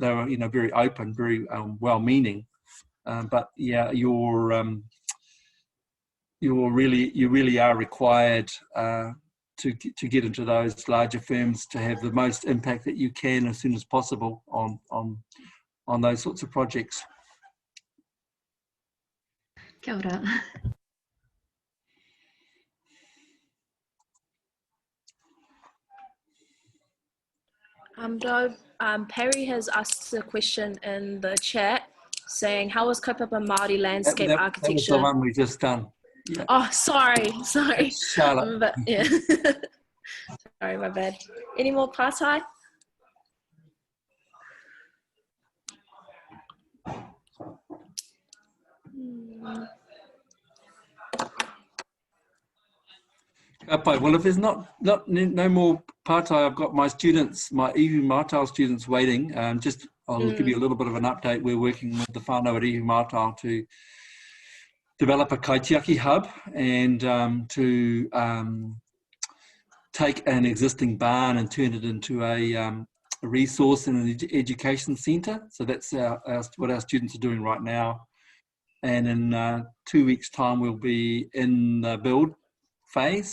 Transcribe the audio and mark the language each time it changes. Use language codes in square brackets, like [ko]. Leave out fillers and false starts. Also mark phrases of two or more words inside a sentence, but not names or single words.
[en] They were, you know, very open, very well-meaning. But yeah, you really are required to get into those larger firms to have the most impact that you can as soon as possible on those sorts of projects. [mi] Kia ora. [en] Perry has asked a question in the chat saying, how was [mi] Kaupapa Māori [en] landscape architecture? That was the one we just done. Yeah. Oh, sorry. Charlotte. But, yeah. Sorry, my bad. Any more pātai? Well, if there's no more pātai, I've got my students, my ihu mātao students waiting. I'll give you a little bit of an update. We're working with the whānau at ihu mātao to develop a kaitiaki hub and to take an existing barn and turn it into a resource and an education centre. So that's what our students are doing right now. And in 2 weeks' time, we'll be in the build phase.